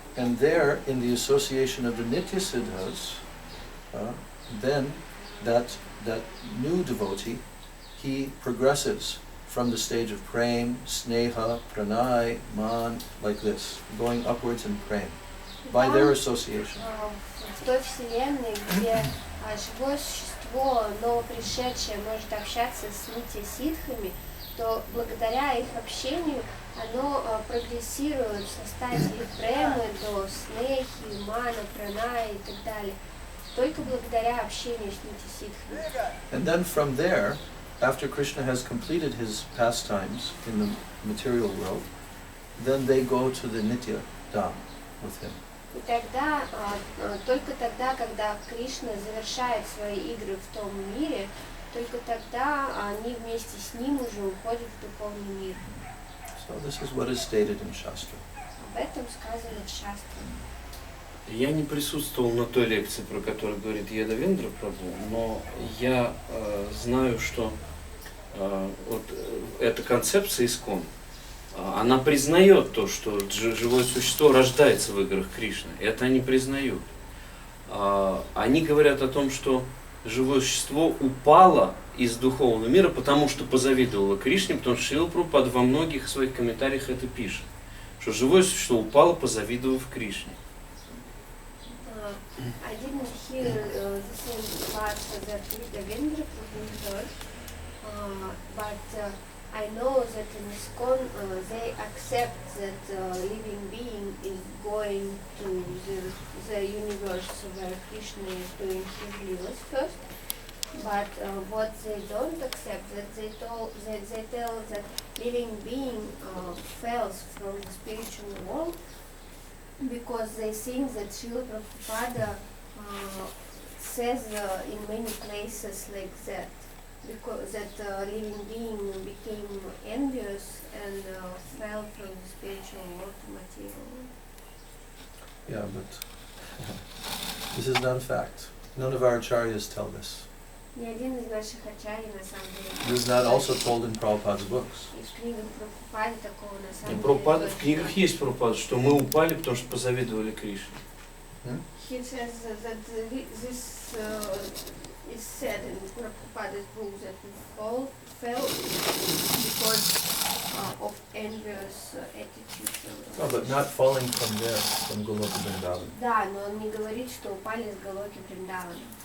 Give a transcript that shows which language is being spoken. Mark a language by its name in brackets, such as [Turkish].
[English] And there, in the association of the Nitya Siddhas, then that new devotee, he progresses from the stage of praying, sneha, pranay, man, like this, going upwards in praying, by their association. [Russian] В той вселенной, где живое существо, новопришедшее, может общаться с нитья-ситхами, то благодаря их общению оно прогрессирует в стадии премы до снехи, мана, праная и так далее. Только благодаря общению с нитья-ситхами. [English] And then from there, after Krishna has completed his pastimes in the material world, then they go to the Nitya Dham with him. [Russian] И тогда, только тогда, когда Кришна завершает свои игры в том мире, только тогда они вместе с ним уже уходят в духовный мир. [English] So this is what is stated in Shastra. [Russian] Об этом сказано в Шастре. Я не присутствовал на той лекции, про которую говорит Ядавендра Прабху, но я знаю, что вот эта концепция ИСККОН, она признает то, что живое существо рождается в играх Кришны. Это они признают. Они говорят о том, что живое существо упало из духовного мира, потому что позавидовало Кришне, потому что Шрила Прабхупада во многих своих комментариях это пишет, что живое существо упало, позавидовав Кришне. [English] I didn't hear the same part that Ядавендра Prabhu heard, but I know that in ISKCON they accept that living being is going to the universe where Krishna is doing his leelas first. But what they don't accept, that they tell that living being falls from the spiritual world, because they think that Srila Prabhupada says in many places like that, because that living being became envious and fell from the spiritual world to material world. Yeah, but this is not a fact. None of our acharyas tell this. [Russian] Ни один из наших ачарьи на самом деле. [English] This is not also told in Prabhupada's books. [Russian] И в книгах Прабхупады такого на самом деле. Прабхупада, в книгах есть Прабхупада, что мы упали, потому что позавидовали Кришне. [English] He says that this is said in Prabhupada's book that we fell because of envious attitude. No, but not falling from there, from Goloka Vrindavan. [Russian] Да, но он не говорит, что упали с Галоки Вриндавана.